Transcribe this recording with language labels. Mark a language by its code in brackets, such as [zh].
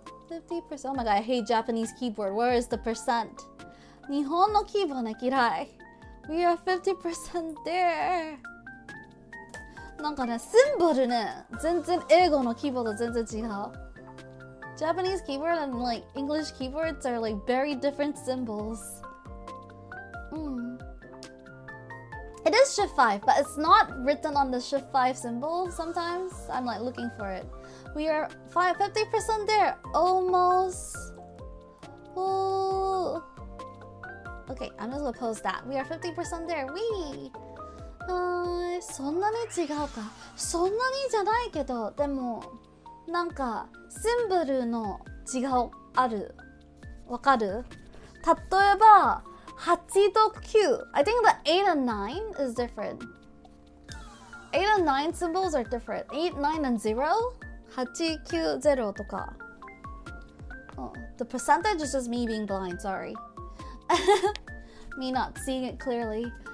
[en] 50%. Oh my god, I hate Japanese keyboard. Where is the percent? [ja] 日本のキーボードね、嫌い。 [en] We are 50% there. [ja] なんかね、シンボルね、全然英語のキーボード全然違う。 [en] Japanese keyboard and like English keyboards are like very different symbols. It is shift 5, but it's not written on the shift 5 symbol. Sometimes I'm like looking for it. We are 50% there. Almost. Ooh. Okay, I'm just gonna post that. We are 50% there. Wee! [ja] そんなに違うか。そんなにじゃないけど、でもなんかシンボルの違うある。わかる？例えば8と9. [en] I think the 8 and 9 is different. 8 and 9 symbols are different. 8, 9 and 0? [ja] 8, 9, 0とか。 [en] Oh, the percentage is just me being blind, sorry. Me not seeing it clearly.